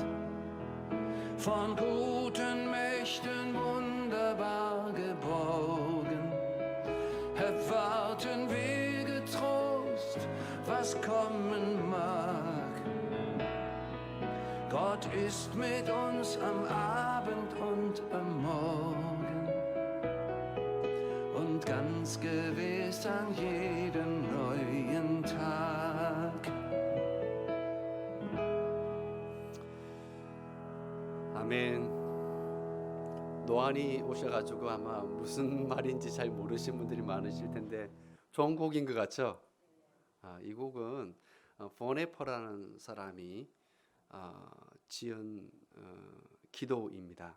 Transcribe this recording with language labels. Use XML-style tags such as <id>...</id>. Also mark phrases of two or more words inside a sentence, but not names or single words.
<de>Von guten Mächten wunderbar geborgen, erwarten wir getrost, was kommen mag. Gott ist mit uns am Abend und am Morgen und ganz gewiss an jedem neuen Tag.</de> <ko>아멘. 노안이 오셔가지고 아마 무슨 말인지 잘 모르시는 분들이 많으실 텐데 좋은 곡인 것 같죠? 이 곡은 보네퍼라는 사람이 지은 기도입니다.</ko>